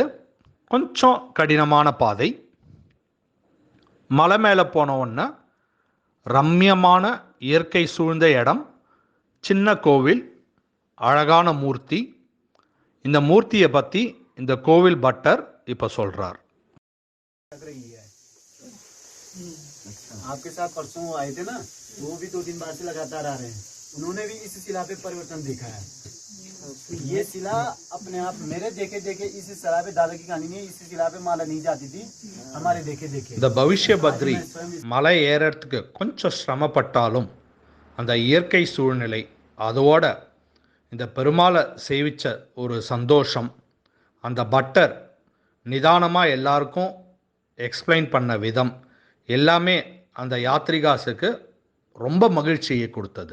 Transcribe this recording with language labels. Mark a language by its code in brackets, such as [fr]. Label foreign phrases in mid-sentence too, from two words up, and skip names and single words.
[ta] கொஞ்சம் கடினமான பாதை. மலை மேலே போன உடனே ரம்யமான இயற்கை சூழ்ந்த இடம், சின்ன கோவில், அழகான மூர்த்தி. இந்த மூர்த்தியை பற்றி இந்த கோவில் பட்டர் இப்போ சொல்கிறார். [hi] आपके साथ परसों आए थे ना, वो भी 2 दिन बाद से लगातार आ रहे हैं. उन्होंने भी इस शिला पे परिवर्तन देखा है. ये शिला अपने आप मेरे देखे देखे इस शिला पे, दादा की कहानी में इस शिला पे माला नहीं जाती थी, हमारे देखे देखे. [ta] இந்த பவிஷ்ய பத்ரி மலை ஏறறதுக்கு கொஞ்சம் சிரமப்பட்டாலும் அந்த இயற்கை சூழ்நிலை, அதோட இந்த பெருமாளை சேவிச்ச ஒரு சந்தோஷம், அந்த பட்டர் நிதானமாக எல்லாருக்கும் எக்ஸ்பிளைன் பண்ண விதம் எல்லாமே அந்த யாத்ரிகாஸுக்கு ரொம்ப மகிழ்ச்சியை கொடுத்தது.